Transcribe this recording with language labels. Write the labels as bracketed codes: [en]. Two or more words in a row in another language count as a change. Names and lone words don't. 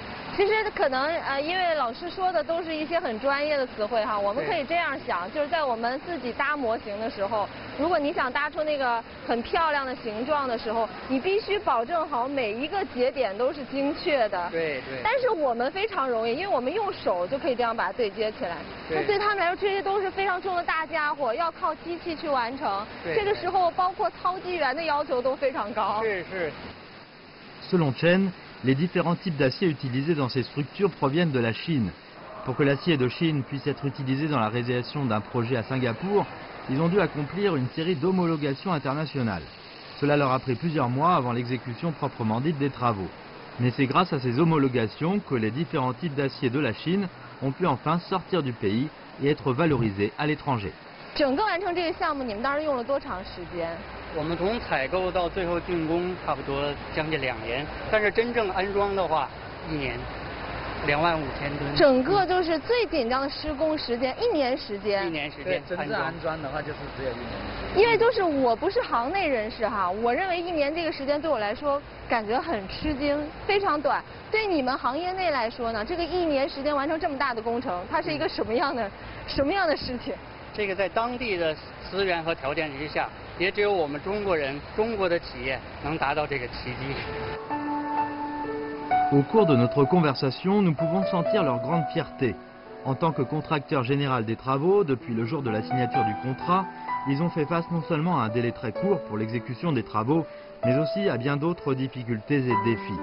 [zh] 其实可能因为老师说的都是一些很专业的词汇哈，我们可以这样想，就是在我们自己搭模型的时候，如果你想搭出那个很漂亮的形状的时候，你必须保证好每一个节点都是精确的。对。但是我们非常容易，因为我们用手就可以这样把它对接起来。那对他们来说，这些都是非常重的大家伙，要靠机器去完成。这个时候，包括操机员的要求都非常高。是。 [fr] Selon Chen, les différents types d'acier utilisés dans ces structures proviennent de la Chine. Pour que l'acier de Chine puisse être utilisé dans la réalisation d'un projet à Singapour, ils ont dû accomplir une série d'homologations internationales. Cela leur a pris plusieurs mois avant l'exécution proprement dite des travaux. Mais c'est grâce à ces homologations que les différents types d'acier de la Chine ont pu enfin sortir du pays et être valorisés à l'étranger. [zh] 整个完成这个项目，你们当时用了多长时间？我们从采购到最后竣工，差不多将近2年，但是真正安装的话，1年，25000吨。整个就是最紧张的施工时间，1年时间。 1年时间。真正安装的话就是只有1年。因为就是我不是行内人士哈，我认为1年这个时间对我来说感觉很吃惊，非常短。对你们行业内来说呢，这个1年时间完成这么大的工程，它是一个什么样的事情？这个在当地的资源和条件之下，也只有我们中国人、中国的企业能达到这个奇迹。 [fr] Au cours de notre conversation, nous pouvons sentir leur grande fierté. En tant que contracteur général des travaux, depuis le jour de la signature du contrat, ils ont fait face non seulement à un délai très court pour l'exécution des travaux, mais aussi à bien d'autres difficultés et défis.